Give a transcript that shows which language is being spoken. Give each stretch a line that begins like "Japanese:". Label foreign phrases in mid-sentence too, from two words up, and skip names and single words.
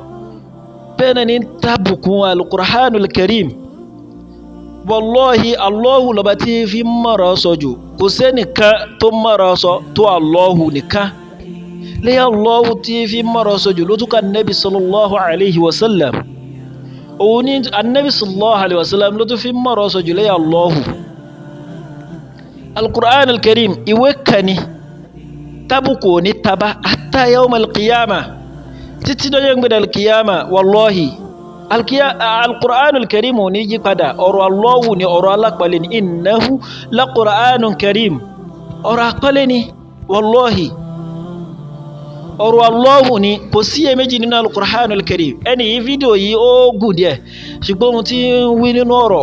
Yoruba: Bẹ́ẹ̀ náà ní tàbùkù
Arabic: القرآن الكريم والله
Yoruba: Allahu lọ́ba tí fi mọ̀rọ̀ sọ jù kò sẹ́nìkan tó mọ̀rọ̀ sọ tó Allahu nìkan lẹ́yìn Allahu tí fi mọ̀rọ̀ sọ jù ló tún ká Nabi
Arabic: صلى الله عليه وسلم
Yoruba: òun ní Nabi
Arabic: صلى الله عليه وسلم
Yoruba: ló tún fi mọ̀rọ̀ sọ jù lẹ́yìn Allahu.
Arabic: القرآن الكريم
Yoruba: ìwé kani tábùkù ní taba
Arabic: حتى يوم القيامة
Yoruba: títí dọ́jọ́ gbẹ̀dẹ̀ al-qiyama
Arabic: والله القرآن الكريم
Yoruba: ò ní yí padà ọ̀rọ̀ Allahu ni ọ̀rọ̀ alápàlẹ̀ ni
Arabic: إنه لقرآن كريم
Yoruba: ọ̀rọ̀ àpàlẹ̀ ni wallahi ọ̀rọ̀ Allahu ni kò sí iyèméjì nínú
Arabic: القرآن الكريم
Yoruba: ẹni yìí fídíò yìí ó gùn díẹ̀ ṣùgbọ́n ohun tí ń wí nínú ọ̀rọ̀